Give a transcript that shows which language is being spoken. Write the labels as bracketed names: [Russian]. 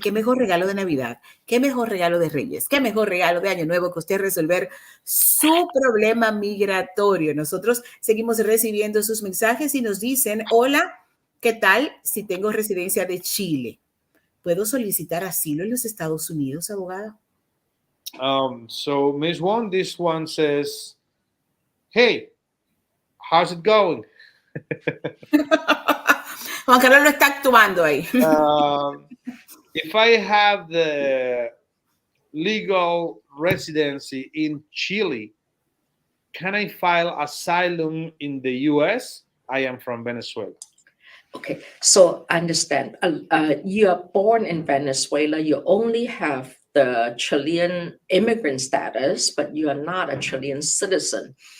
[Spanish] Qué mejor regalo de Navidad, qué mejor regalo de Reyes, qué mejor regalo de Año Nuevo que usted resolver su problema migratorio. Nosotros seguimos recibiendo sus mensajes y nos dicen, hola, ¿qué tal si tengo residencia de Chile? ¿Puedo solicitar asilo en los Estados Unidos, abogada? [English] So Ms. Wong, this one says, hey, how's it going? [Spanish] Juan Carlos lo está actuando ahí. [English] If I have the legal residency in Chile, can I file asylum in the U.S.? I am from Venezuela. Okay, so understand, you are born in Venezuela, you only have the Chilean immigrant status, but you are not a Chilean citizen.